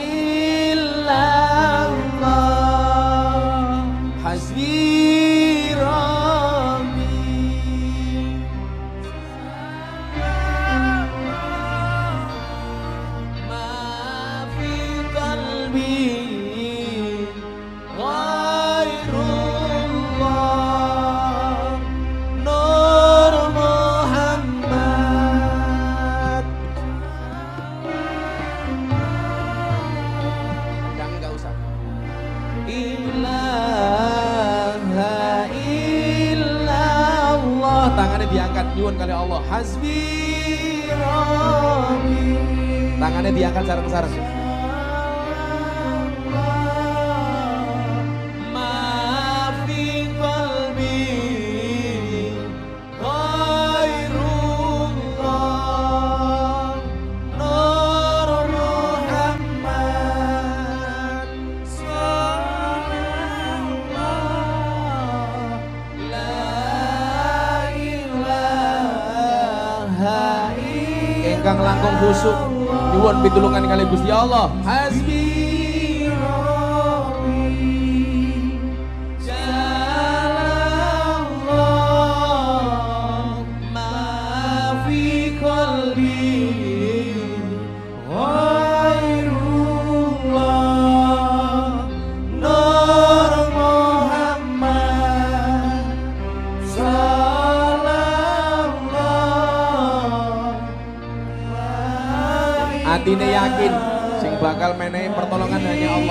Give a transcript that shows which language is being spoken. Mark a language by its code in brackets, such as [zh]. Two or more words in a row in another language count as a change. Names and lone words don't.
[ar] إلا الله حسبي ربي ما في قلبي غير الله نور Muhammad [id] Enggak usah [ar] إله إلا الله [id] tangannya diangkat [jv] nyuwun kali Allah [ar] حسبي ربي [id] tangannya diangkat [ar] sareng-sareng ما في قلبي غير الله نور محمد صلى الله لا إله [jv] ingkang langkung khusuk nyuwun pitulungan kali Gusti Allah Hasbi [ar] ربي جل الله ما في قلبي غير الله نور محمد صلى الله [jv] Atine yakin sing bakal menehi pertolongan hanya Allah.